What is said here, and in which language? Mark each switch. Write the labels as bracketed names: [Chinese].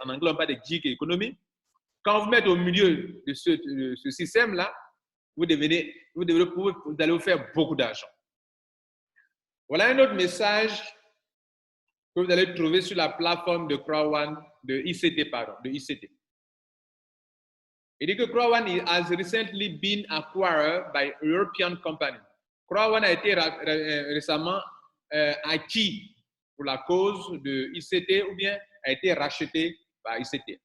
[French] En anglais, on parle de gig economy. Quand vous mettez au milieu de ce système-là, vous allez vous faire beaucoup d'argent. Voilà un autre message que vous allez trouver sur la plateforme de Crowd de ICT. Il dit que [English] Crowd has recently been acquired by a European company. [French] Crowd a été récemment acquis pour la cause de ICT ou bien a été racheté par ICT.